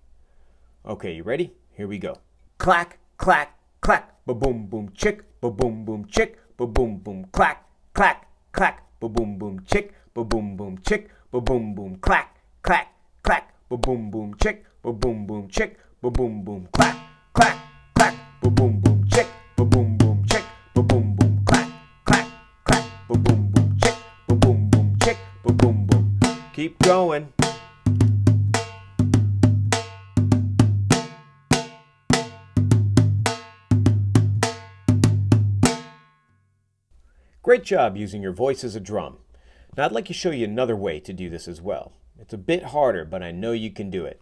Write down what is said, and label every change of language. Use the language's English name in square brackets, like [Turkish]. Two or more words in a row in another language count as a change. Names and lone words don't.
[English] Okay, you ready? Here we go. Clack, clack, clack, ba-boom, boom, chick, ba-boom, boom, chick, ba-boom, boom, clack, clack, clack, ba-boom, boom, chick, ba-boom, boom, chick, ba-boom, boom, clack, clack, clack, ba-boom, boom, chick, ba-boom, boom, chick, ba-boom, boom, clack, clack, clack, ba-boom, boom, chick, ba-boom, boom, chick, ba-boom, boom, clack, clack, clack, ba-boom, boom, chick, ba-boom, boom, chick, ba-boom, boom. Keep going. Great job using your voice as a drum. Now I'd like to show you another way to do this as well. It's a bit harder, but I know you can do it.